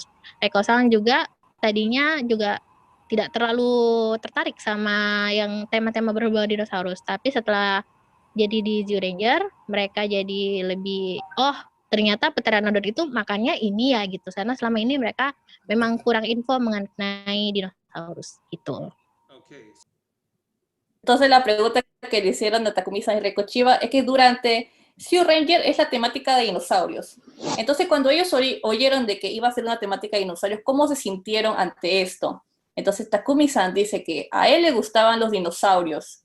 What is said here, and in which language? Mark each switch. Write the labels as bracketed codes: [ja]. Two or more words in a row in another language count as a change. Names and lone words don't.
[id] Reiko-san juga tadinya juga tidak terlalu tertarik sama yang tema-tema berhubungan dinosaurus, tapi setelah jadi di Zoo Ranger, mereka jadi lebih, oh ternyata Pteranodon itu makannya ini ya gitu. Karena selama ini mereka memang kurang info mengenai dinosaurus gitu. [es] Entonces la pregunta que le hicieron a Takumi-san y Reiko Chiba es que durante Sea Ranger es la temática de dinosaurios. Entonces cuando ellos oyeron de que iba a ser una temática de dinosaurios, ¿cómo se sintieron ante esto? Entonces Takumi-san dice que a él le gustaban los dinosaurios.